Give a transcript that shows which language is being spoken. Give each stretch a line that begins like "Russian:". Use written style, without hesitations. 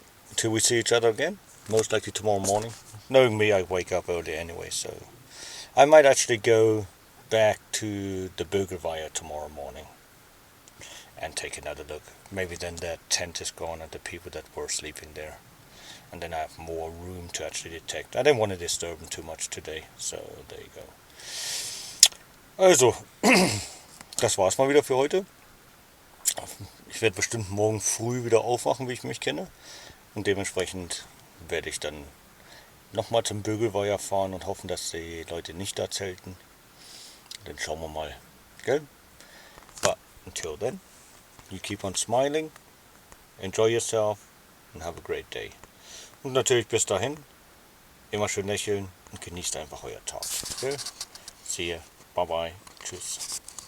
English: Until we see each other again. Most likely tomorrow morning. Knowing me, I wake up early anyway, so I might actually go back to the Bavaria tomorrow morning and take another look. Maybe then that tent is gone and the people that were sleeping there. And then I have more room to actually detect. I didn't want to disturb them too much today, so there you go.
German: Also, das war's mal wieder für heute. Ich werde bestimmt morgen früh wieder aufwachen, wie ich mich kenne. Und dementsprechend werde ich dann nochmal zum Bögelweiher fahren und hoffen, dass die Leute nicht da zelten. Dann schauen wir mal. Gell?
English: But until then, you keep on smiling, enjoy yourself and have a great day.
German: Und natürlich bis dahin, immer schön lächeln und genießt einfach euer Tag. Gell?
English: See ya. Bye bye.
German: Tschüss.